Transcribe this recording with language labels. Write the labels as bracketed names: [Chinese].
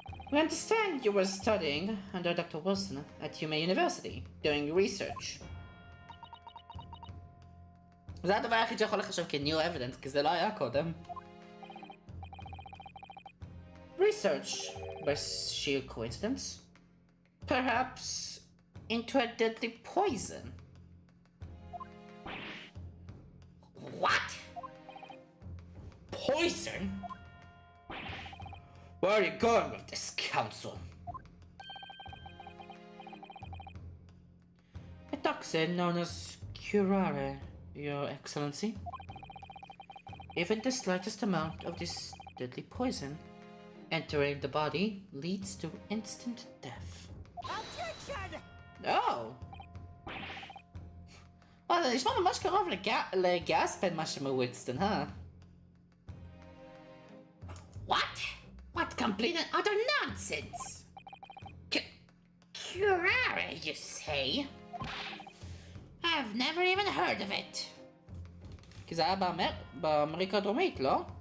[English] We understand you were studying under Dr. Wilson at Hume University, doing research. [Hebrew] זה הדבר היחיד שיכול לחשב כ- [English] new evidence, [Hebrew] כי זה לא היה קודם. [English] Research, by sheer coincidence. Perhaps into a deadly poison. What? Poison? Where are you going with this, counsel? toxin known as curare, Your Excellency. Even the slightest amount of this deadly poison entering the body leads to instant death. Objection! Oh! [Hebrew] וואלה, נשמע ממש קרוב לגספן מה שמווינסטון, [English] What? What complete and utter nonsense! Curare, you say? I've never even heard of it. [Hebrew] כי זה היה באמריקה הדרומית, לא?